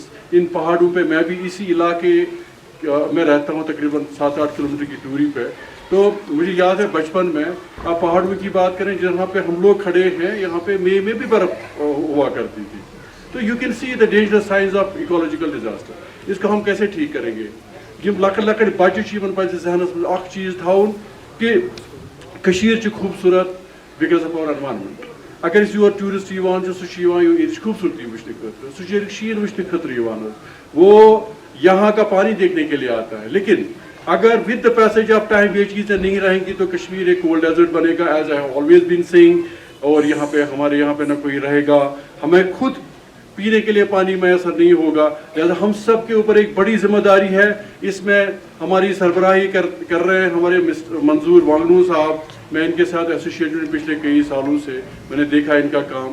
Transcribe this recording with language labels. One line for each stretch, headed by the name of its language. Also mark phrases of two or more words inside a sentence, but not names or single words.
Urdu: ان پہاڑوں پہ میں بھی اسی علاقے میں رہتا ہوں, تقریباً 7-8 کلومیٹر کی دوری پہ. تو مجھے یاد ہے بچپن میں, آپ پہاڑوں کی بات کریں جہاں پہ ہم لوگ کھڑے ہیں, یہاں پہ مئی میں بھی برف ہوا کرتی تھی.
English: تو you can see the dangerous signs of ecological disaster.
Urdu: اس کو ہم کیسے ٹھیک کریں گے؟
Kashmiri: یم لکٹ لکٹ بچہ پزِ ذہنس منٛز اکھ چیز تھاوُن کہ کشیٖر چھِ خوٗبصوٗرت
English: because of our environment.
Kashmiri: اگر أسۍ یور ٹوٗرِسٹ یِوان چھِ, سُہ چھُ یِوان ییٚتِچ خوٗبصوٗرتی وٕچھنہٕ خٲطرٕ, سُہ چھُ ییٚتیُک شیٖن وٕچھنہٕ خٲطرٕ یِوان حظ.
Urdu: وہ یہاں کا پانی دیکھنے کے لیے آتا ہے. لیکن اگر
English: with the passage of time
Urdu: یہ چیزیں نہیں رہیں گی تو کشمیر ایک
English: cold desert
Urdu: بنے گا,
English: as I have always been saying.
Urdu: اور یہاں پہ ہمارے یہاں پہ نہ کوئی رہے گا, ہمیں خود پینے کے لیے پانی میسر نہیں ہوگا. لہٰذا ہم سب کے اوپر ایک بڑی ذمہ داری ہے. اس میں ہماری سربراہی کر رہے ہیں ہمارے منظور وانگنو صاحب. میں ان کے ساتھ ایسوسیٹڈ ہوں پچھلے کئی سالوں سے, میں نے دیکھا ان کا کام.